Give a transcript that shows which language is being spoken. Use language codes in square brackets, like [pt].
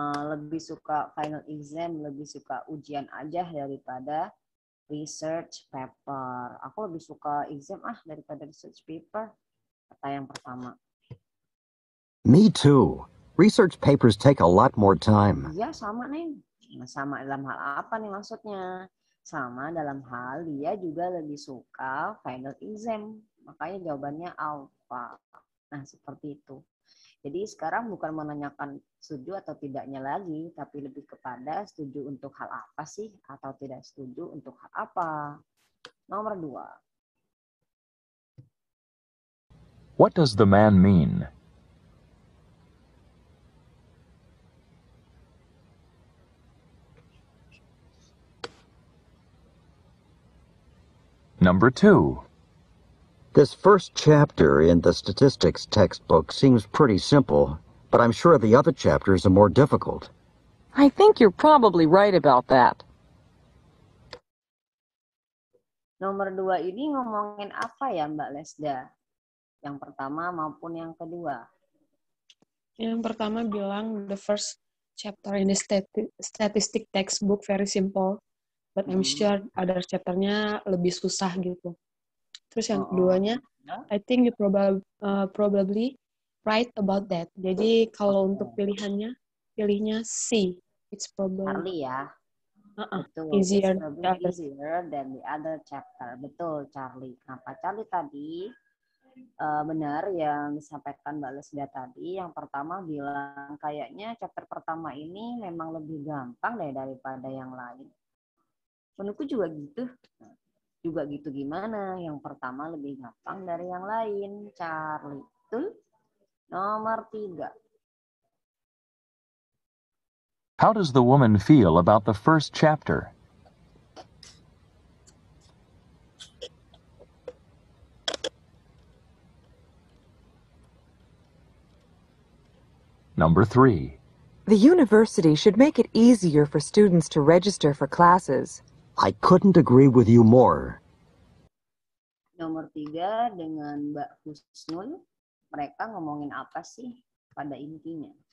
[id] Lebih suka final exam, lebih suka ujian aja daripada research paper. Aku lebih suka exam daripada research paper, kata yang pertama. [en] Me too. Research papers take a lot more time. [id] Iya, sama nih. Nah, sama dalam hal apa nih maksudnya? Sama dalam hal dia juga lebih suka final exam. Makanya jawabannya alpha. Nah, seperti itu. Jadi sekarang bukan menanyakan setuju atau tidaknya lagi, tapi lebih kepada setuju untuk hal apa sih atau tidak setuju untuk hal apa. Nomor 2. [en] What does the man mean? Number 2. This first chapter in the statistics textbook seems pretty simple, but I'm sure the other chapters are more difficult. I think you're probably right about that. [id] Nomor 2 ini ngomongin apa ya Mbak Lesda? Yang pertama maupun yang kedua. Yang pertama bilang [en] the first chapter in the statistic textbook very simple, but I'm sure other chapternya [id] lebih susah gitu. Terus yang keduanya, [en] I think you probably right about that. [id] Jadi kalau untuk pilihnya C. [en] It's probably [id] Charlie ya. Betul. [en] Easier. It's probably easier than the other chapter. [id] Betul, Charlie. Kenapa Charlie tadi? Benar yang disampaikan Mbak Lesda tadi. Yang pertama bilang kayaknya chapter pertama ini memang lebih gampang daripada yang lain. Menurutku juga gitu. Juga gitu gimana? Yang pertama lebih gampang dari yang lain, Charlie. Betul? Nomor 3. [en] How does the woman feel about the first chapter? Number 3. The university should make it easier for students to register for classes. I couldn't agree with you more. [id] Nomor 3 dengan Mbak Husnul, mereka ngomongin apa sih pada intinya?